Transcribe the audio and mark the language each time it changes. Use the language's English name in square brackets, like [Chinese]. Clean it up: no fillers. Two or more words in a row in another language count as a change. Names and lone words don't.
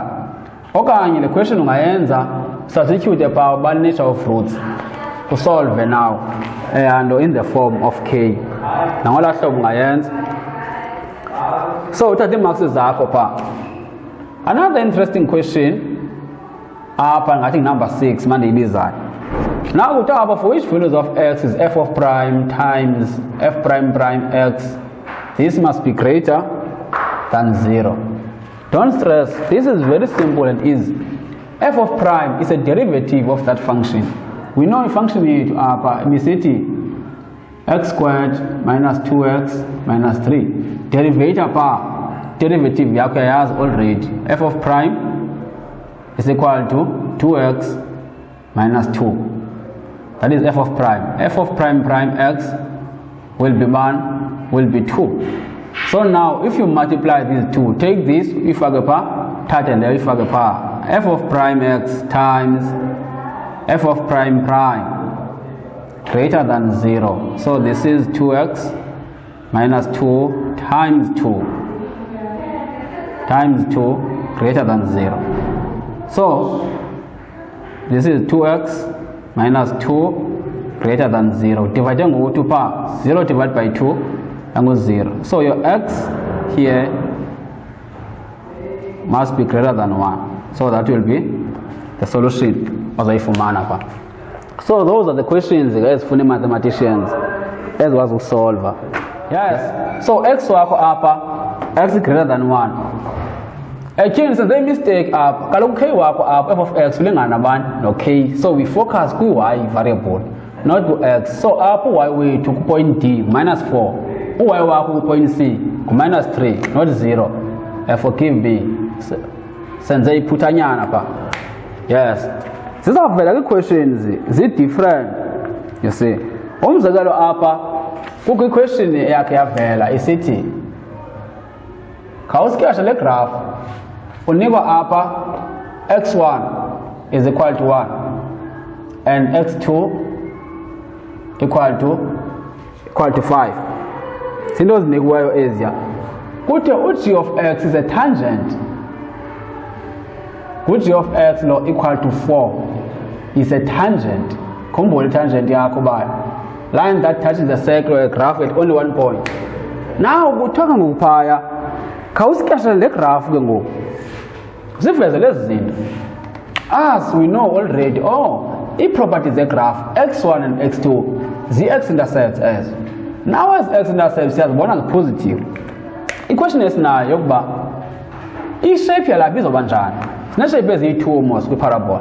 [Xhosa] Okanye le question ungayenza substitute pha uba [English] nature of roots [Xhosa] usolve [English] now and in the form of k. [Xhosa] Nangola hlobo ungayenza. So uthatha ii-marks zakho pha. [English] Another interesting question [Xhosa] apha ngathi [English] number 6 mandiyibizayo. Now [Xhosa] kuthiwa apha [English] for which values of x is f of prime times f prime prime x, this must be greater than 0. Don't stress, this is very simple and easy. F of prime is a derivative of that function. We know a function [Xhosa] yethu apha imisithi [English] x squared minus 2x minus 3. [Xhosa] Derivative pha, derivative yakho yayazi already. [English] F of prime is equal to 2x minus 2. That is f of prime. F of prime prime x will be 1, will be 2. So now if you multiply these two, take this [Xhosa] ifake pha, thathe leyo ifake pha. [English] F of prime x times f of prime prime greater than 0. So this is 2x minus 2 times 2 times 2 greater than 0. So this is 2x minus 2 greater than 0. [Xhosa] Divide ngo-2 pha, [English] 0 divided by 2 [Xhosa] angu-0. [English] So your x here must be greater than 1. So that will be the solution [Xhosa] ozoyifumana pha. [English] So those are the questions [Xhosa] ezifuna mathematicians ezikwazi ukusolva. [English] Yes. So x [Xhosa] wakho apha [English] x greater than 1. Again, since they mistake up, [Xhosa] kaloku k wakho apha [English] f of x [Xhosa] ulingana nabani no k. [English] So we focus ku-y variable, not ku-x. [Xhosa] So apho y wethu ku-point D minus 4, u-y wakho ku-point C ku-minus 3, not 0. [English] forgive me, [Xhosa] senze iphutanyana pha. Yes, zizavela kwi-questions zi-different, you see. Umzekelo apha kukho i-question eyakhe yavela isithi khawusketshe le graph, unikwa apha [English] x1 is equal to 1 and x2 equal to 5. [Xhosa] Zinto zinikiweyo eziya. Kuthe u-g of x [English] is a tangent. G of x lo equal to 4 is a tangent. [Xhosa] Khumbula tangent yakho ba [English] line that touches the circle or a graph at only one point. [Xhosa] Now kuthiwa ngokuphaya khawusikeshele le graph ke ngoku siveze lezi zinto. [English] As we know already, i-properties ze-graph x1 and x2 zi-x-intercepts as. Now as x-intercepts [Xhosa] siyazibona nge-positive. I-question esinayo yokuba i-shape yalapha izoba njani. Sine-shape eziyi-2 mos kwi-parabola.